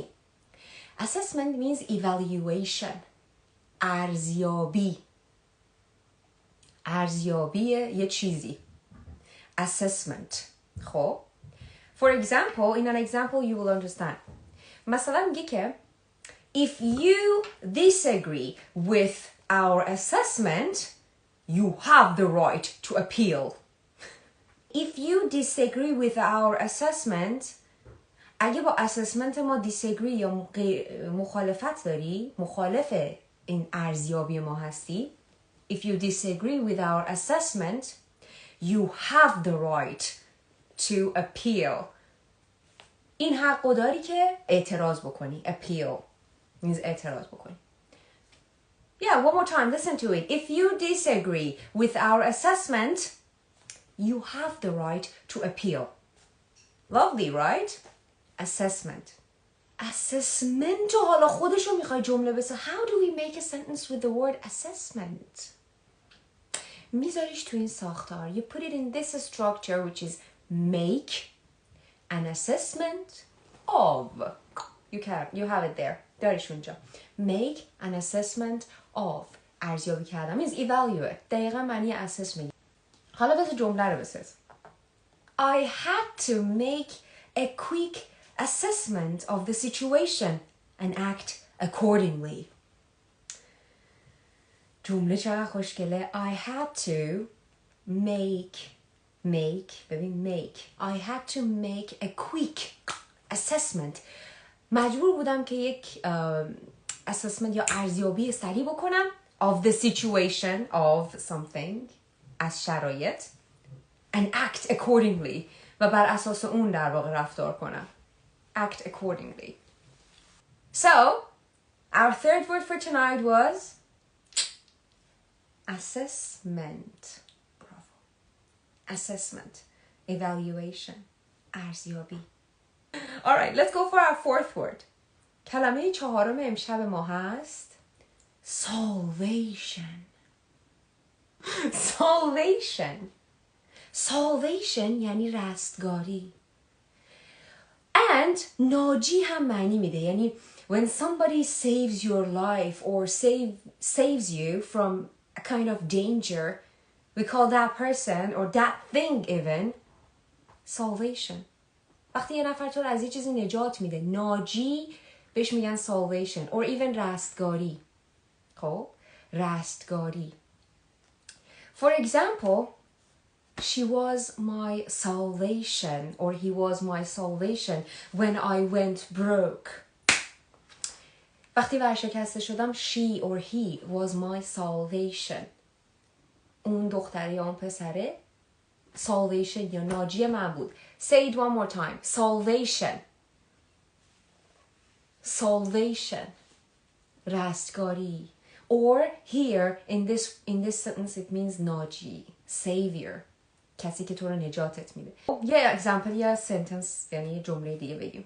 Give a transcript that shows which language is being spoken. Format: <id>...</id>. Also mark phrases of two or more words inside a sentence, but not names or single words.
<en>Assessment means evaluation.</en> <fa>ارزیابی. ارزیابی یه چیزی.</fa> <en>Assessment. خب. For example, in an example you will understand.</en> <fa>مثلا میگه که</fa> <en>if you disagree with our assessment, you have the right to appeal. If you disagree with our assessment,</en> <fa>اگه با assessment ما disagree یا مخالفت داری، مخالف این ارزیابی ما هستی،</fa> <en>if you disagree with our assessment, you have the right to appeal.</en> <fa>این حق داری که اعتراض بکنی.</fa> <en>Appeal means</en> <fa>اعتراض بکنی.</fa> <en>Yeah, one more time, listen to it. If you disagree with our assessment, you have the right to appeal. Lovely, right? Assessment.</en> <fa>Assessment و حالا خودشو میخوای جمله بسه.</fa> <en>How do we make a sentence with the word assessment?</en> <fa>میذاریش تو این ساختار.</fa> <en>You put it in this structure which is make an assessment of. You have it there.</en> <fa>داریش اونجا.</fa> <en>Make an assessment of.</en> <fa>ارزیابی کردن</fa> <en>means evaluate.</en> <fa>دقیقا معنی assess میگه. حالا بذار جمله رو بساز.</fa> <en>I had to make a quick assessment of the situation and act accordingly.</en> <fa>جمله چقدر خوشگله.</fa> <en>I had to make I had to make a quick assessment.</en> <fa>مجبور بودم که یک assessment یا ارزیابی سریع بکنم</fa> <en>of the situation of something</en> <fa>از شرایط</fa> <en>and act accordingly</en> <fa>و بر اساس اون در واقع رفتار کنم.</fa> <en>Act accordingly. So, our third word for tonight was assessment. Bravo. Assessment. Evaluation.</en> <fa>ارزیابی.</fa> <en>Alright, let's go for our fourth word.</en> <fa>کلمه چهارم امشب ما هست salvation. salvation یعنی رستگاری.</fa> <en>and</en> <fa>ناجی هم معنی میده،</fa> <en>یعنی when somebody saves your life or saves you from a kind of danger, we call that person or that thing even salvation.</en> <fa>وقتی یه نفر تو رو از یه چیزی نجات میده، ناجی بهش میگن</fa> <en>salvation or even</en> <fa>رستگاری. خب رستگاری.</fa> <en>For example, she was my salvation or he was my salvation when I went broke.</en> <fa>وقتی ورشکسته شدم</fa> <en>she or he was my salvation.</en> <fa>اون دختره یا اون پسره salvation یا ناجی من بود.</fa> <en>Say it one more time. Salvation. Salvation. رستگاری. Or here in this sentence it means ناجی. Savior.</en> <fa>کسی که تو رو نجاتت میده. یه example یا sentence یعنی جمله دیگه بگیم.</fa>